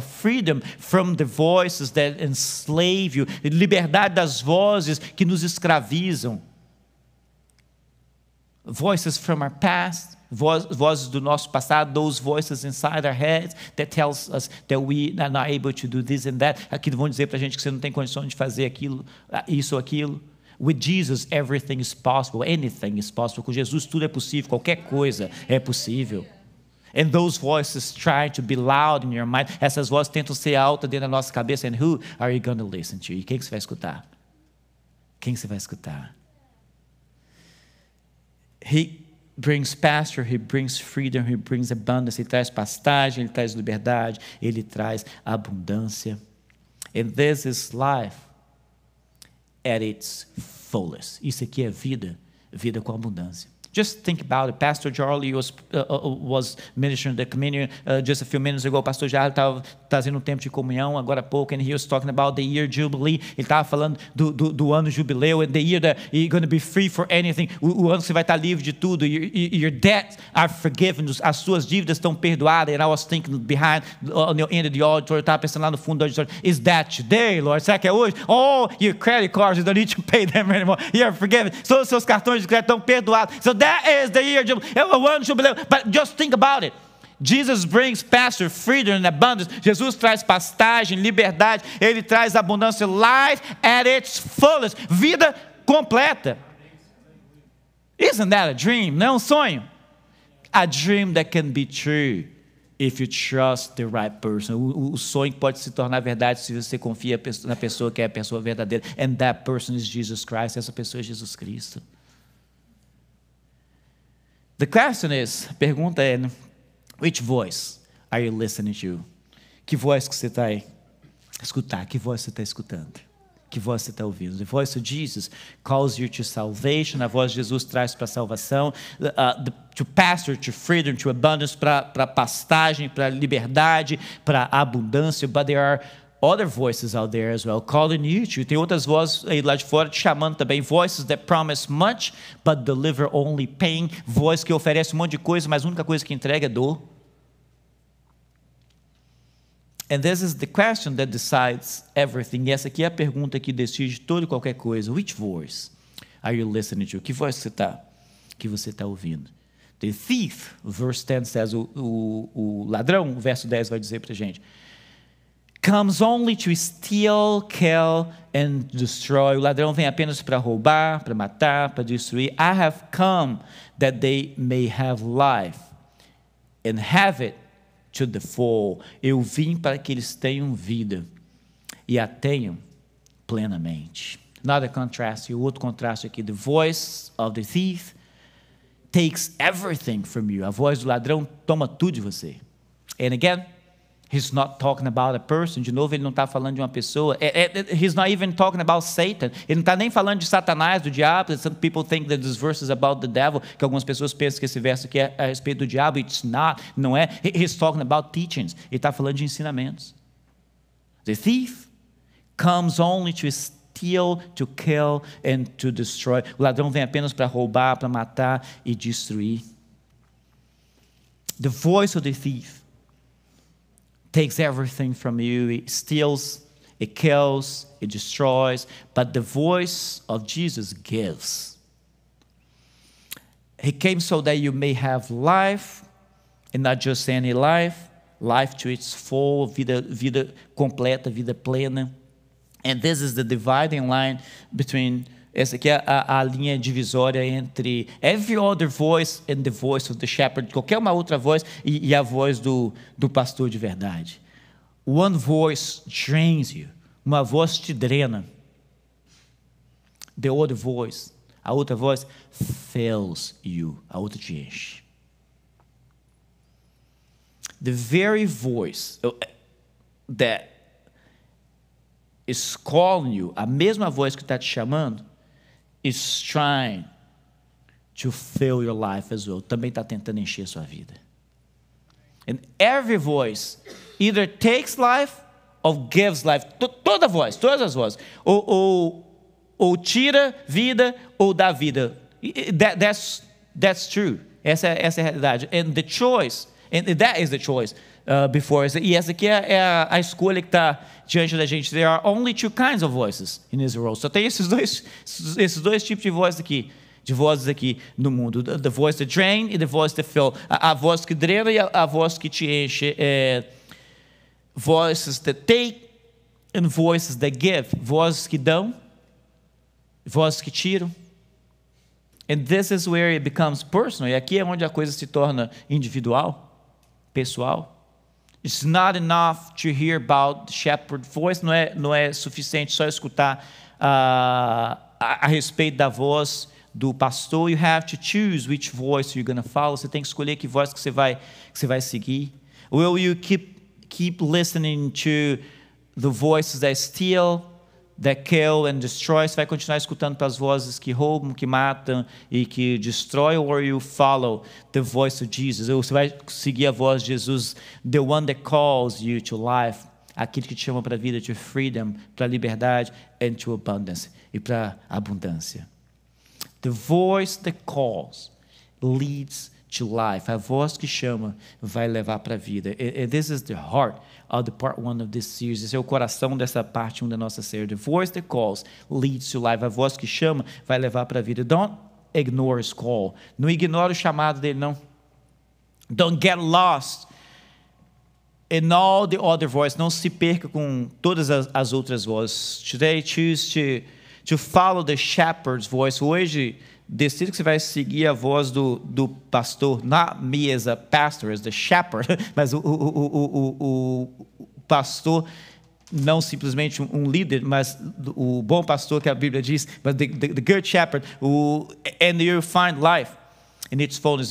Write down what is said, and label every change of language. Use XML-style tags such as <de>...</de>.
<en>Freedom from the voices that enslave you.</en> <pt>Liberdade das vozes que nos escravizam.</pt> <en>Voices from our past.</en> <pt>Vozes do nosso passado,</pt> <en>those voices inside our heads that tells us that we are not able to do this and that.</en> <pt>Aqui vão dizer para a gente que você não tem condição de fazer aquilo, isso ou aquilo.</pt> <en>With Jesus, everything is possible. Anything is possible.</en> <pt>Com Jesus, tudo é possível. Qualquer coisa é possível.</pt> <en>And those voices try to be loud in your mind.</en> <pt>Essas vozes tentam ser altas dentro da nossa cabeça.</pt> <en>And who are you going to listen to?</en> <pt>E quem que você vai escutar? Quem você vai escutar?</pt> <en>He brings pasture, he brings freedom, he brings abundance.</en> <pt>Ele traz pastagem, ele traz liberdade, ele traz abundância.</pt> <en>And this is life at its fullest.</en> <pt>Isso aqui é vida, vida com abundância.</pt> <en>Just think about it. Pastor Charlie was ministering the communion just a few minutes ago.</en> <pt>Pastor Charlie estava trazendo um tempo de comunhão agora há pouco,</pt> <en>and he was talking about the year jubilee.</en> <pt>Ele estava falando do ano jubileu,</pt> <en>and the year that you're going to be free for anything.</en> <pt>O ano que você vai estar livre de tudo.</pt> <en>Your debts are forgiven.</en> <pt>As suas dívidas estão perdoadas.</pt> <en>And I was thinking behind on the end of the auditorium.</en> <pt>Eu estava pensando lá no fundo do auditório.</pt> <en>Is that today, Lord?</en> <pt>Será que é hoje?</pt> <en>Oh, your credit cards, you don't need to pay them anymore. You're forgiven.</en> <pt>Todos os seus cartões de crédito estão perdoados.</pt> <en>So that is the year jubilee.</en> <pt>É o ano jubileu.</pt> <en>But just think about it. Jesus brings pasture, freedom and abundance.</en> <pt>Jesus traz pastagem, liberdade. Ele traz abundância.</pt> <en>Life at its fullest.</en> <pt>Vida completa.</pt> <en>Isn't that a dream?</en> <pt>Não é um sonho?</pt> <en>A dream that can be true if you trust the right person.</en> <pt>O sonho pode se tornar verdade se você confia na pessoa que é a pessoa verdadeira.</pt> <en>And that person is Jesus Christ.</en> <pt>Essa pessoa é Jesus Cristo.</pt> <en>The question is,</en> <pt>a pergunta é,</pt> <en>which voice are you listening to?</en> <pt>Que voz que você está escutando? Que voz você está escutando? Que voz você está ouvindo?</pt> <en>The voice of Jesus calls you to salvation.</en> <pt>A voz de Jesus traz para a salvação.</pt> <en>To pasture, to freedom, to abundance,</en> <pt>para pastagem, para liberdade, para abundância.</pt> <en>But there are other voices out there as well, calling you to.</en> <pt>Tem outras vozes aí lá de fora te chamando também.</pt> <en>Voices that promise much, but deliver only pain.</en> <pt>Voz que oferece um monte de coisa, mas a única coisa que entrega é dor.</pt> <en>And this is the question that decides everything.</en> <pt>E essa aqui é a pergunta que decide toda e qualquer coisa.</pt> <en>Which voice are you listening to?</en> <pt>Que voz que você está ouvindo?</pt> <en>The thief, verse 10 says,</en> <pt>o ladrão, o verso 10 vai dizer para a gente,</pt> <en>comes only to steal, kill and destroy.</en> <pt>O ladrão vem apenas para roubar, para matar, para destruir.</pt> <en>I have come that they may have life and have it to the full.</en> <pt>Eu vim para que eles tenham vida e a tenham plenamente.</pt> <en>Another contrast,</en> <pt>o outro contraste aqui.</pt> <en>The voice of the thief takes everything from you.</en> <pt>A voz do ladrão toma tudo de você.</pt> <en>And again, he's not talking about a person.</en> <pt>De novo, ele não está falando de uma pessoa.</pt> <en>He's not even talking about Satan.</en> <pt>Ele não está nem falando de Satanás, do diabo.</pt> <en>Some people think that this verse is about the devil.</en> <pt>Que algumas pessoas pensam que esse verso aqui é a respeito do diabo.</pt> <en>It's not.</en> <pt>Não é.</pt> <en>He's talking about teachings.</en> <pt>Ele está falando de ensinamentos.</pt> <en>The thief comes only to steal, to kill and to destroy.</en> <pt>O ladrão vem apenas para roubar, para matar e destruir.</pt> <en>The voice of the thief takes everything from you. It steals, it kills, it destroys. But the voice of Jesus gives. He came so that you may have life, and not just any life, life to its full,</en> <pt>vida completa, vida plena.</pt> <en>And this is the dividing line between,</en> <pt>essa aqui é a linha divisória entre</pt> <en>every other voice and the voice of the shepherd,</en> <pt>qualquer uma outra voz e a voz do pastor de verdade.</pt> <en>One voice drains you,</en> <pt>uma voz te drena.</pt> <en>The other voice,</en> <pt>a outra voz fills you, a outra te enche.</pt> <en>The very voice that is calling you,</en> <pt>a mesma voz que está te chamando,</pt> <en>is trying to fill your life as well.</en> <pt>Também está tentando encher a sua vida.</pt> <en>And every voice either takes life or gives life.</en> <pt>Toda voz, todas as vozes. Ou tira vida ou dá vida.</pt> <en>That's true.</en> <pt>Essa é a realidade.</pt> <en>And the choice, and that is the choice before us.</en> <pt>E essa aqui é a escolha que está diante da gente.</pt> <en>There are only two kinds of voices in this world.</en> <pt>Só tem esses dois tipos de vozes aqui no mundo.</pt> <en>The voice that drain e the voice that fill.</en> <pt>A voz que drena e a voz que te enche.</pt> <en>Voices that take and voices that give.</en> <pt>Vozes que dão, vozes que tiram.</pt> <en>And this is where it becomes personal.</en> <pt>E aqui é onde a coisa se torna individual, pessoal.</pt> <en>It's not enough to hear about the shepherd voice.</en> <pt>Não é suficiente só escutar a respeito da voz do pastor.</pt> <en>You have to choose which voice you're going to follow.</en> <pt>Você tem que escolher que voz que você vai seguir.</pt> <en>Will you keep listening to the voices that steal, that kill and destroy?</en> <pt>Você vai continuar escutando para as vozes que roubam, que matam e que destroem?</pt> <en>Or you follow the voice of Jesus?</en> <pt>Ou você vai seguir a voz de Jesus,</pt> <en>the one that calls you to life,</en> <pt>aquele que te chama para a vida,</pt> <en>to freedom,</en> <pt>para a liberdade,</pt> <en>and to abundance,</en> <pt>e para a abundância.</pt> <en>The voice that calls leads to life.</en> <pt>A voz que chama vai levar para a vida.</pt> <en>And this is the heart of the part 1 of this series.</en> <pt>Esse é o coração dessa parte 1 da nossa série.</pt> <en>The voice that calls leads to life.</en> <pt>A voz que chama vai levar para a vida.</pt> <en>Don't ignore his call.</en> <pt>Não ignore o chamado dele, não.</pt> <en>Don't get lost in all the other voices.</en> <pt>Não se perca com todas as outras vozes.</pt> <en>Today, choose To follow the shepherd's voice.</en> <pt>Hoje, decida que você vai seguir a voz do pastor.</pt> <en>Not me as a pastor, as the shepherd.</en> <pt>Mas o pastor, não simplesmente um líder, mas o bom pastor que a Bíblia diz.</pt> <en>But the good shepherd. And you'll find life in its fullness.</en>